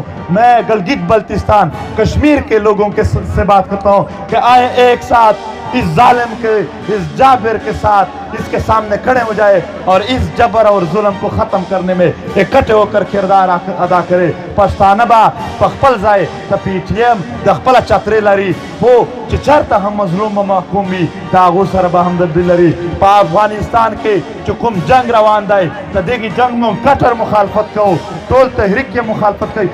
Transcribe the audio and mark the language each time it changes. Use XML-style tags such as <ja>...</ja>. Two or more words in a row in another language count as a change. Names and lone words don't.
<ur>میں گلگت بلتستان کشمیر کے لوگوں کے سے بات کرتا ہوں کہ آئے ایک ساتھ اس ظالم کے، اس جابر کے ساتھ اس کے سامنے کھڑے ہو جائے اور اس جبر اور ظلم کو ختم کرنے میں اکٹھے ہو کر کردار ادا کرے.</ur> <ps>پښتانه به په خپل ځای د پی ټي ایم د خپله چترۍ لري، خو چې چېرته هم مظلوم و محکوم وي د هغو سره به همدردي لري. په افغانستان کې چې کوم جنگ روان دی، د دغې جنگ موږ کټر مخالفت کوو، ټول تحریک یې مخالفت کوي.</ps>